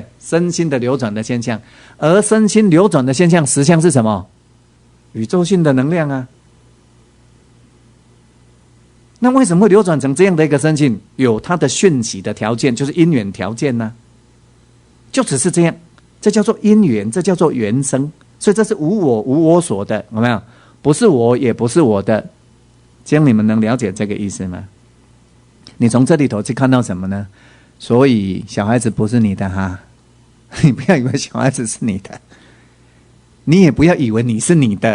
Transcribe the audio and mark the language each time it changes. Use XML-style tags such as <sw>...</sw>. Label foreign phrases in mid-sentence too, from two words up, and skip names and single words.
<zh>身心的流轉的現象，而身心流轉的現象實相是什麼？宇宙性的能量啊。那為什麼會流轉成這樣的一個身性？有它的訊息的條件，就是因緣條件呢？就只是這樣，這叫做因緣，這叫做緣生。所以這是無我無我所的，有沒有？不是我，也不是我的。這樣你們能了解這個意思嗎？你從這裡頭去看到什麼呢？所以小孩子不是你的哈，你不要以為小孩子是你的，你也不要以為你是你的。</zh>